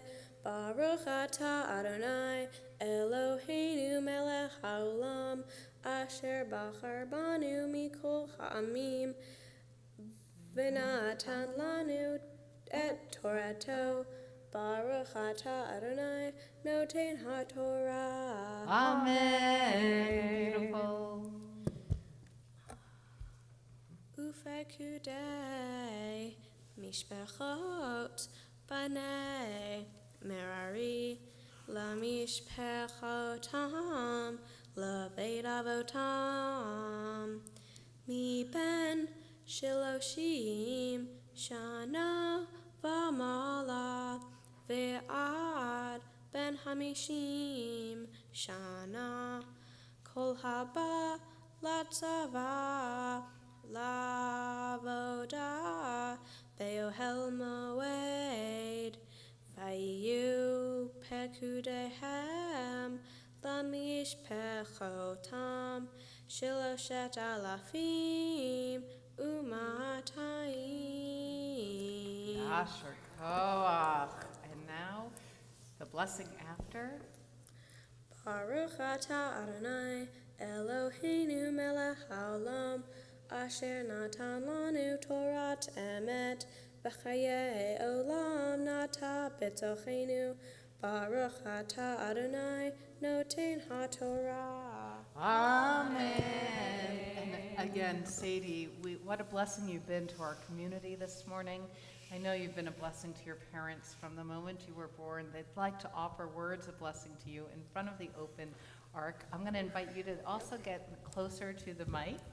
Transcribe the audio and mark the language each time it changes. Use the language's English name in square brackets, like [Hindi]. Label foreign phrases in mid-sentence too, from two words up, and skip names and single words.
[Hebrew] ברוך אתה יהוה אלהינו מלך העולם אשר בחר בנו מכל העמים ונתן לנו את תורתו. ברוך אתה יהוה נותן התורה. [English] Amen. Beautiful. [Hebrew] ופקודי משפחות בני מררי למשפחתם לבית אבתם מבן שלשים שנה ומעלה ועד בן חמשים שנה כל הבא לצבא לעבדה באהל מועד ויהיו פקדיהם למשפחתם שלשת אלפים ומאתים. יישר כח. [English] And now, the blessing after. [Hebrew] ברוך אתה יהוה אלהינו מלך העולם אשר נתן לנו תורת אמת וחיי עולם נטע בתוכנו ברוך אתה יהוה נותן התורה. Amen. [English] And again, Sadie, what a blessing you've been to our community this morning. I know you've been a blessing to your parents from the moment you were born. They'd like to offer words of blessing to you in front of the open ark. I'm going to invite you to also get closer to the mic.